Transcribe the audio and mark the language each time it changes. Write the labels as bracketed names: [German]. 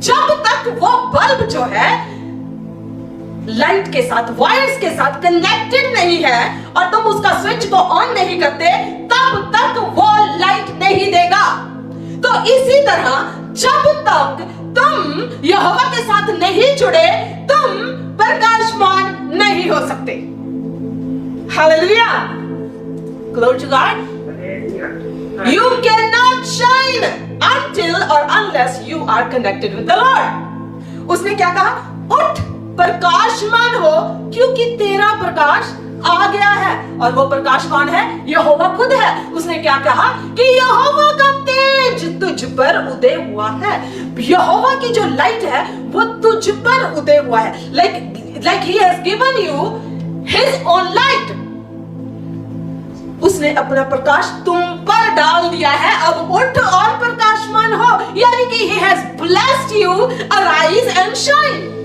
[Hindi] जब तक वो बल्ब जो है लाइट के साथ, वायर्स के साथ कनेक्टेड नहीं है और तुम उसका स्विच को ऑन नहीं करते, तब तक वो लाइट नहीं देगा। तो इसी तरह जब तक तुम यहोवा के साथ नहीं जुड़े, तुम प्रकाशमान नहीं हो सकते। [English] Hallelujah, glory to God. You cannot shine until or unless you are connected with the Lord. [Hindi] उसने क्या कहा? उठ प्रकाशमान हो, क्योंकि तेरा प्रकाश आ गया है। और वो प्रकाश कौन है? यहोवा खुद है। उसने क्या कहा कि यहोवा का तेज तुझ पर उदय हुआ है। यहोवा की जो लाइट है वो तुझ पर उदय हुआ है। [English] like he has given you his own light. [Hindi] उसने अपना प्रकाश तुम पर डाल दिया है। अब उठ और प्रकाशमान हो, यानी कि [English] he has blessed you, arise and shine.